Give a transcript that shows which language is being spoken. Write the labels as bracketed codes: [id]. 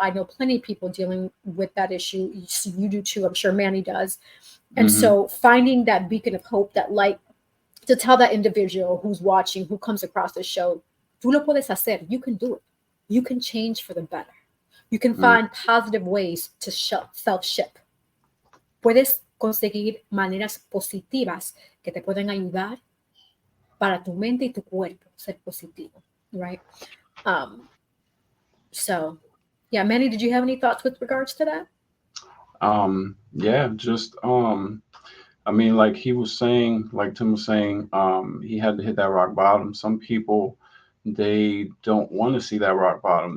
[en] I know plenty of people dealing with that issue. You do too. I'm sure Manny does. And so finding that beacon of hope, that light, to tell that individual who's watching, who comes across the show, [es] tú lo puedes hacer. [en] You can do it. you can change for the better. You can find positive ways to self-ship. [es] Puedes conseguir maneras positivas que te pueden ayudar para tu mente y tu cuerpo ser positivo, right? [en] So, yeah, Manny, did you have any thoughts with regards to that? Yeah, just I mean, like he was saying, like Tim was saying, he had to hit that rock bottom. Some people, they don't want to see that rock bottom.